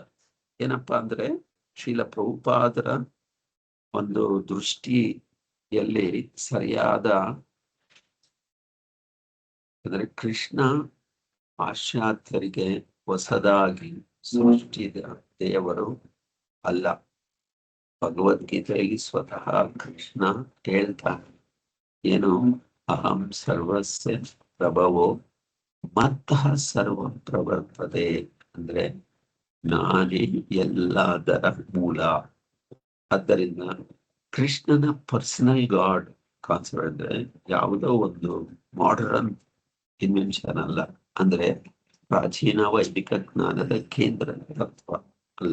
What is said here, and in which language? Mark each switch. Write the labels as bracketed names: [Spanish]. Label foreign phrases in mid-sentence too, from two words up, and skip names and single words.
[Kannada] ಏನಪ್ಪಾ ಅಂದ್ರೆ ಶ್ರೀಲ ಪ್ರಭುಪಾದರ ಒಂದು ದೃಷ್ಟಿಯಲ್ಲಿ ಸರಿಯಾದ, ಅಂದ್ರೆ ಕೃಷ್ಣ ಪಾಶ್ಚಾತ್ಯರಿಗೆ ಹೊಸದಾಗಿ ಸೃಷ್ಟಿಸಿದ ದೇವರು ಅಲ್ಲ. ಭಗವದ್ಗೀತೆಯಲ್ಲಿ ಸ್ವತಃ ಕೃಷ್ಣ ಹೇಳ್ತಾನೆ, ಏನು, [Sanskrit] ಅಹಂ ಸರ್ವಸ್ಯ ಪ್ರಭವೋ ಮತ್ತಃ ಸರ್ವ ಪ್ರವರ್ತದೆ, [Kannada] ಅಂದ್ರೆ ನಾನೇ ಎಲ್ಲದರ ಮೂಲ. ಆದ್ದರಿಂದ ಕೃಷ್ಣನ [English] personal god concept [Kannada] ಅಂದ್ರೆ ಯಾವುದೋ ಒಂದು [English] modern invention [Kannada] ಅಲ್ಲ, ಅಂದ್ರೆ ಪ್ರಾಚೀನ ವೈದಿಕ ಜ್ಞಾನದ ಕೇಂದ್ರ ತತ್ವ ಅಲ್ಲ.